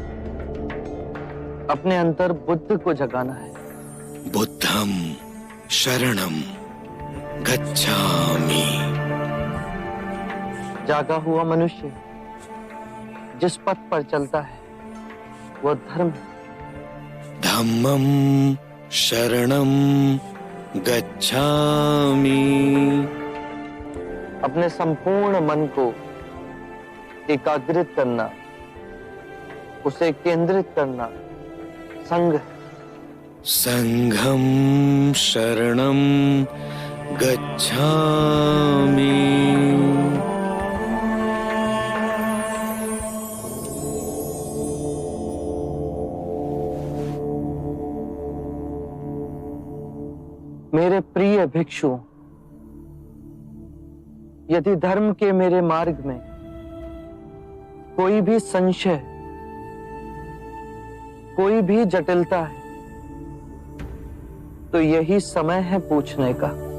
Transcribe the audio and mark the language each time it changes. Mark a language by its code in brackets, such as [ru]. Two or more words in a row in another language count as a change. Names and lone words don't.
[hi] अपने अंतर बुद्ध को जगाना है। [pi] बुद्धम शरणम गच्छामि। [hi] जागा हुआ मनुष्य जिस पथ पर चलता है वो धर्म है। [pi] धम्मम शरणम गच्छामि। [hi] अपने संपूर्ण मन को एकाग्रित करना, उसे केंद्रित करना संघ। [pi] संघम शरणम गच्छामि। [hi] मेरे प्रिय भिक्षु, यदि धर्म के मेरे मार्ग में कोई भी संशय, कोई भी जटिलता है, तो यही समय है पूछने का।